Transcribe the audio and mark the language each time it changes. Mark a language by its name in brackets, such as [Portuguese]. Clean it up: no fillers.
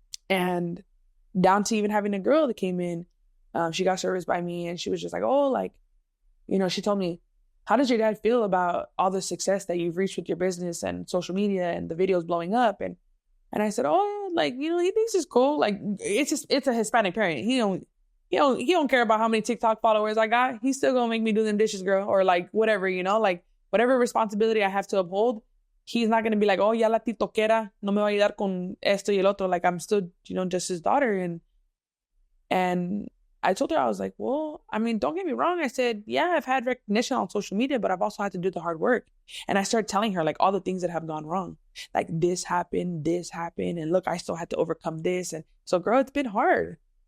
[English] And down to even having a girl that came in, she got serviced by me and she was just like, oh, like, she told me, how does your dad feel about all the success that you've reached with your business and social media and the videos blowing up? And I said, oh, like, he thinks it's cool. Like, it's a Hispanic parent. He don't care about how many TikTok followers I got. He's still gonna make me do them dishes, girl, or like whatever, like whatever responsibility I have to uphold. He's not gonna be like, oh, [Spanish] ya la titoquera no me va a ayudar con esto y el otro. [English] Like I'm still, just his daughter. And I told her, I was like, well, I mean, don't get me wrong. I said, yeah, I've had recognition on social media, but I've also had to do the hard work. And I started telling her like all the things that have gone wrong. Like this happened. And look, I still had to overcome this. And so, girl, it's been hard.